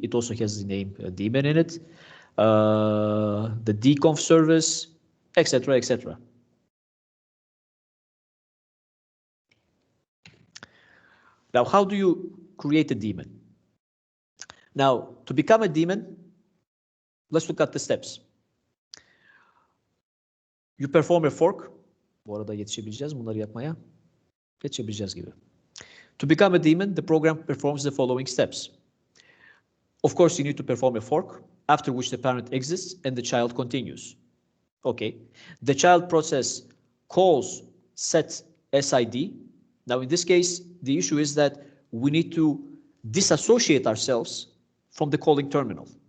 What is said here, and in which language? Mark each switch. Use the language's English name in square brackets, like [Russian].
[English] It also has the name daemon in it. The dconf service, etc., etc. Now, how do you create a daemon? Now, to become a daemon, let's look at the steps. You perform a fork. [Turkish] Bu arada yetişebileceğiz bunları yapmaya. Yetişebileceğiz gibi. [English] To become a daemon, the program performs the following steps. Of course, you need to perform a fork, after which the parent exits and the child continues. Okay. The child process calls set SID. Now, in this case, the issue is that we need to disassociate ourselves from the calling terminal.